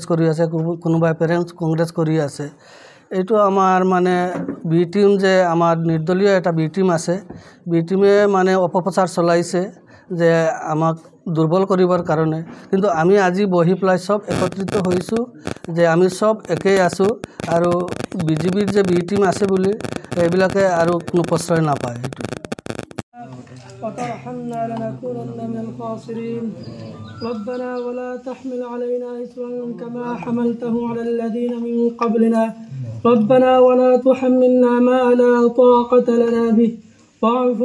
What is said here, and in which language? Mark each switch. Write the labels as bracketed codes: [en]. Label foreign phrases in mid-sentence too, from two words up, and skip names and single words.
[as] কৰি আছে কোনোবা পেৰেণ্টছ কংগ্ৰেছ কৰি আছে এইটো আমাৰ মানে বি টিম যে আমাৰ নিৰ্দলীয় এটা বি টিম আছে বি টিমে মানে অপপ্ৰচাৰ চলাইছে যে আমাক দুৰ্বল কৰিবৰ কাৰণে কিন্তু আমি আজি বহি পেলাই সব একত্ৰিত হৈছোঁ যে আমি সব একেই আছোঁ আৰু বিজেপিৰ যে বি টিম আছে বুলি এইবিলাকে আৰু কোনো প্ৰশ্ৰয় নাপায় [ar] وترحمنا لنكونن من الخاسرين ربنا ولا تحمل علينا إصرا كما حملته على الذين من قبلنا ربنا ولا تحملنا ما لا طاقة لنا به واعف